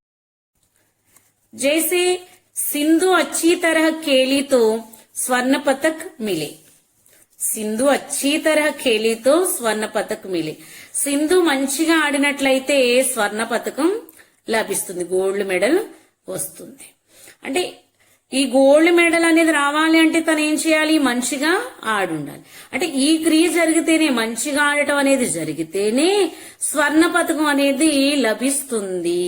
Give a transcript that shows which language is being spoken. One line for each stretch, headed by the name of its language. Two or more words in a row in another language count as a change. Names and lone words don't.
Hindi: जैसे सिंधु अच्छी तरह खेली तो स्वर्ण पदक मिले. सिंधु अच्छी तरह खेली तो स्वर्ण पदक मिली.
Telugu: సింధు మంచిగా ఆడినట్లయితే స్వర్ణ పతకం లభిస్తుంది,
English: gold medal
Telugu: వస్తుంది. అంటే ఈ
English: gold medal
Telugu: అనేది రావాలి అంటే తను ఏం చేయాలి? మంచిగా ఆడుండాలి. అంటే ఈ క్రియ జరిగితేనే, మంచిగా ఆడటం అనేది జరిగితేనే స్వర్ణ పతకం అనేది లభిస్తుంది.